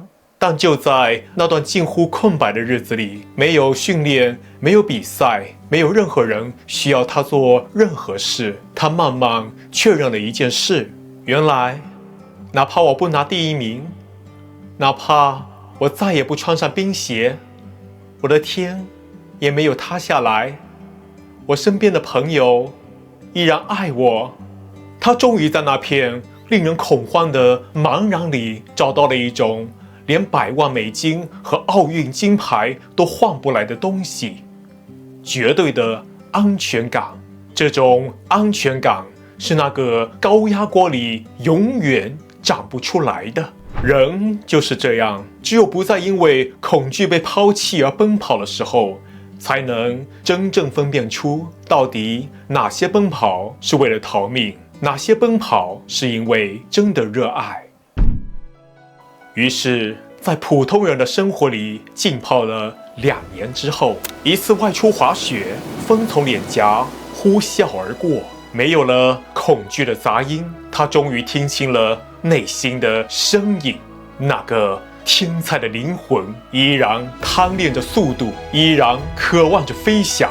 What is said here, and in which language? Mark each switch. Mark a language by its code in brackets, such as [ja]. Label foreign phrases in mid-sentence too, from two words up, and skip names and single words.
[zh] 但就在那段近乎空白的日子裡，沒有訓練，沒有比賽，沒有任何人需要他做任何事，他慢慢確認了一件事：原來，哪怕我不拿第1名，哪怕我再也不穿上冰鞋，我的天也沒有塌下來，我身邊的朋友依然愛我。他終於在那片令人恐慌的茫然裡找到了一種連100萬美金和奧運金牌都換不來的東西，絕對的安全感。這種安全感是那個高壓鍋裡永遠長不出來的。人就是這樣，只有不再因為恐懼被拋棄而奔跑的時候，才能真正分辨出到底哪些奔跑是為了逃命，哪些奔跑是因為真的熱愛。於是，在普通人的生活裡浸泡了2 年之後，一次外出滑雪，風從臉頰呼嘯而過，沒有了恐懼的雜音，他終於聽清了內心的聲音。那個天才的靈魂依然貪戀着速度，依然渴望着飛翔。